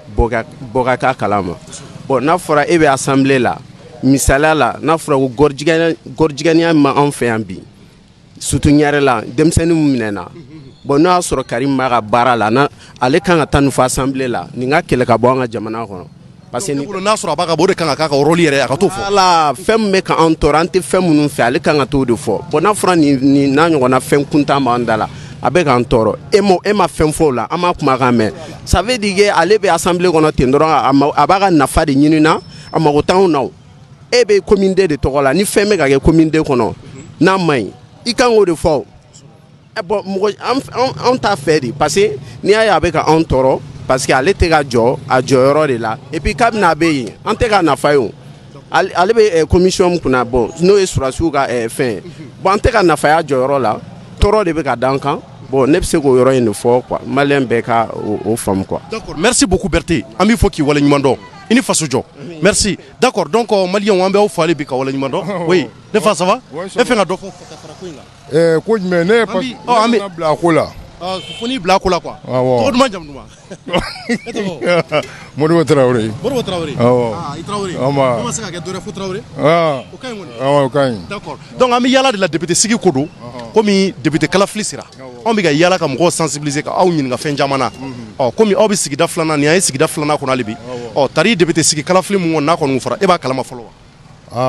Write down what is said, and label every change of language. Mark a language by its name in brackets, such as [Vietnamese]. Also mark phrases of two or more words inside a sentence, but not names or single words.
[Bambara] bɔ ka k'a kalama bon n'a fɔra e bɛ assemblée la misaliya la n'a fɔra ko gɔrijigɛniya ma an fɛ yan bi surtout ɲare la denmisɛnnin minɛna bon n'a y'a sɔrɔ Karim b'a ka baara la ale kan ka taa nin fɔ assemblée la nin ka kɛlɛ ka bɔ an ka jamana kɔnɔ. [French] Parce que [Bambara] n'a sɔrɔ a b'a ka bɔ o de kan ka k'a ka rôle yɛrɛ a ka t'o fɔ. Voilà fɛn min bɛ k'an tɔɔrɔ an tɛ fɛn minnu fɛ ale kan ka t'o de fɔ bon n'a fɔra nin n'a ɲɔgɔnna fɛn kuntan b'an da la a bɛ k'an tɔɔrɔ e ma fɛn fɔ o la an ma kumakan mɛn [French] ça veut dire que [Bambara] ale bɛ assemblée kɔnɔ ten dɔrɔn a b'a ka nafa de ɲini na a mago t'anw na e bɛ commune de tɔgɔ la ni fɛn bɛ ka kɛ commune kɔnɔ n'a ma ɲi i kan k'o de fɔ bon mɔgɔ an t'a fɛ de [French] parce que [Bambara] n'i y'a ye a bɛ ka anw tɔɔrɔ [French] parce que [Bambara] ale tɛ ka jɔ a jɔyɔrɔ de la [French] et puis [Bambara] kabini a bɛ yen an tɛ ka nafa ye o ale bɛ commission min kunna bon n'o ye surasiw ka fɛn bon an tɛ ka nafaya jɔyɔrɔ la tɔɔrɔ de bɛ ka d'an kan bon ne bɛ se k'o yɔrɔ in de fɔ quoi maliyɛn bɛɛ ka o faamu quoi. [French] D'accord merci beaucoup [Bambara] Berté an b'i fɔ k'i waleɲuman dɔn i ni faso jɔ [French] merci d'accord donc [Bambara] maliyɛnw an bɛ aw fo ale bi ka waleɲuman dɔn oui ne fa [French] ça va [Bambara] e fɛ ka dɔ fɔ ka fara ko in kan. ko jumɛn ne ye [French] parce que [Bambara] bila a ko la. Fo n'i bila a ko la quoi. Awɔ. Tɔgɔ duman jamu duman. E tɔgɔ. Modibo Traoré. Modibo Traoré. Awɔ. I Traoré. Ama. Ko ma se ka kɛ dɔ wɛrɛ fo Traoré. O ka ɲi kɔni. Awɔ o ka ɲi. [French] D'accord donc [Bambara] an bɛ yaala de la député sigi ko don komi député kalafili sera anw bɛ ka yaala ka mɔgɔw sensibiliser ka aw ɲininka fɛn caman na komi aw bɛ sigida filanan nin an ye sigida filanan kɔnɔ hali bi tari député sigi kalafili mun kɔni n'a kɔni fɔra e b'a kalama fɔlɔ wa.